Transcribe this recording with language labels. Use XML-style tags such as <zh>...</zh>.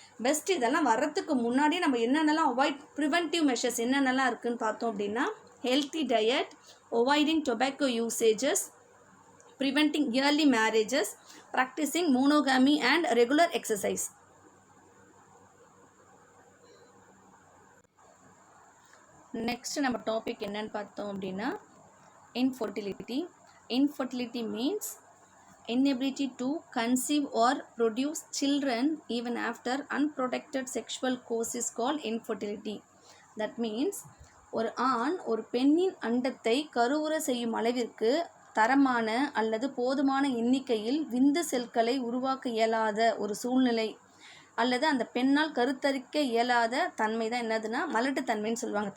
<ta>Best இதெல்லாம் வர்றதுக்கு முன்னாடி நம்ம என்னென்னலாம் ப்ரிவென்டிவ் மெஷர்ஸ் என்னென்னலாம் இருக்குதுன்னு பார்த்தோம் அப்படின்னா healthy diet, avoiding tobacco usages,</ta> <en>preventing early marriages, practicing monogamy and regular exercise.</en> <ta>Next நம்ம டாபிக் என்னன்னு பார்த்தோம் அப்படின்னா infertility.</ta> <en>Infertility means inability to conceive or produce children even after unprotected sexual course is called infertility.</en> <ta>That means ஒரு ஆண் ஒரு பெண்ணின் அண்டத்தை கருவுற செய்யும் அளவிற்கு தரமான அல்லது போதுமான எண்ணிக்கையில் விந்து செல்களை உருவாக்க இயலாத ஒரு சூழ்நிலை அல்லது அந்த பெண்ணால் கருத்தரிக்க இயலாத தன்மை தான் என்னதுன்னா மலட்டுத்தன்மைன்னு சொல்லுவாங்க.</ta>